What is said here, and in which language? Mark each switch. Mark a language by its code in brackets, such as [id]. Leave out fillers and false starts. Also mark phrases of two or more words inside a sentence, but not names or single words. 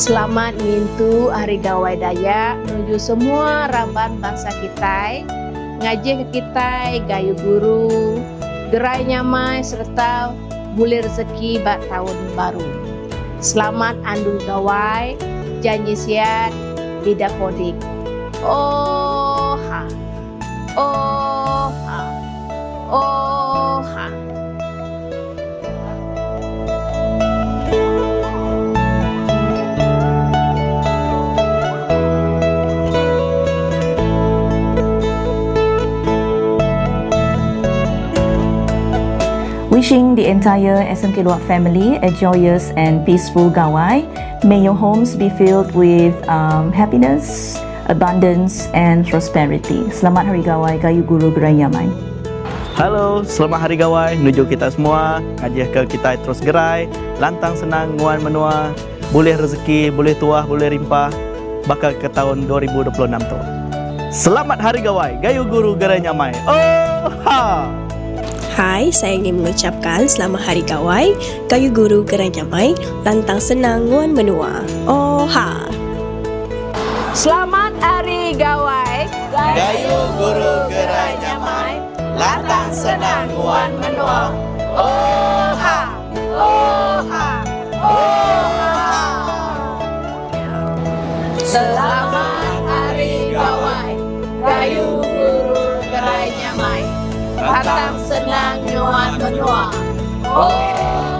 [iba] Selamat mintu Hari Gawai Dayak menuju semua raban bangsa kita, ngaji ke kita, gayu guru, gerai nyamai serta boleh rezeki bak tahun baru. [sdo] Selamat andu gawai, janji siat, bida kodik. Oh ha, oh ha, oh ha. [en] Wishing the entire SMK Luak family a joyous and peaceful Gawai. May your homes be filled with happiness, abundance and prosperity. [iba] Selamat Hari Gawai, Gayu Guru Gerai Nyamai. Halo, selamat Hari Gawai menuju kita semua. Ngajih ke kita terus gerai, lantang senang, nguan menua, boleh rezeki, boleh tuah, boleh rimpah, bakal ke tahun 2026 tu. Selamat Hari Gawai, Gayu Guru Gerai Nyamai. Oh ha! [ms] Hai, saya ingin mengucapkan Selamat Hari Gawai, [iba] Gayu Guru Gerai Nyamai, lantang senang nguan menua. Oh ha! Selamat Hari Gawai, Gayu Guru Gerai Nyamai, lantang senang nguan menua. Oh ha! oh ha, oh ha. Selamat Hari Gawai, Gayu Guru Gerai Nyamai, lantang senang nyuan menua. Oh